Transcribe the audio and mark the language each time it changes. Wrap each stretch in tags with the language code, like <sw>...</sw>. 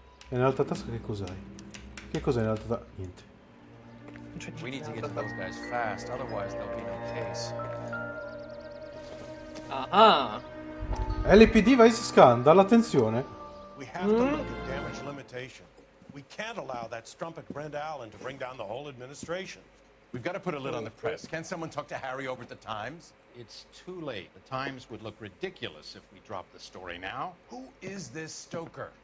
<it>E nell'altra tasca che cos'hai? Che cos'hai nell'altra tasca? Niente.</it> <en>We need to get to those guys fast, otherwise there'll be no case. Ah.</en> <it>LPD Vice Scandal, attenzione.</it> <en>We have to look at damage limitation. We can't allow that strumpet Brenda Allen to bring down the whole administration. We've got to put a lid on the press. Can't someone talk to Harry over at the Times? It's too late. The Times would look ridiculous if we dropped the story now. Who is this Stoker?</en>